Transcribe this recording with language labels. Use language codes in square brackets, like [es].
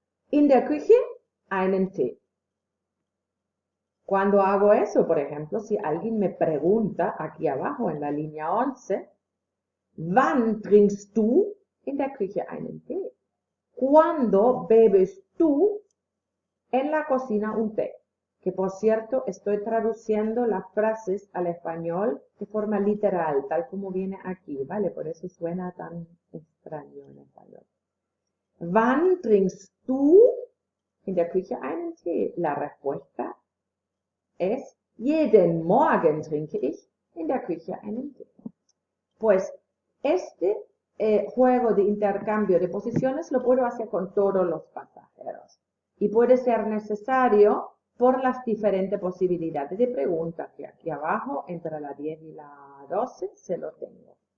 [de] In der Küche einen Tee. [es] Cuando hago eso, por ejemplo, si alguien me pregunta aquí abajo en la línea 11, [de] ¿wann trinkst du in der Küche einen Tee? [es] ¿Cuándo bebes tú en la cocina un té? Que por cierto, estoy traduciendo las frases al español de forma literal, tal como viene aquí, ¿vale? Por eso suena tan extraño en español. [de] ¿Wann trinkst du in der Küche einen Tee? [es] La respuesta es [de] jeden Morgen trinke ich in der Küche einen Tee. [es] Pues este juego de intercambio de posiciones lo puedo hacer con todos los pasajeros y puede ser necesario por las diferentes posibilidades de preguntas que aquí abajo entre la 10 y la 12 se lo tengo.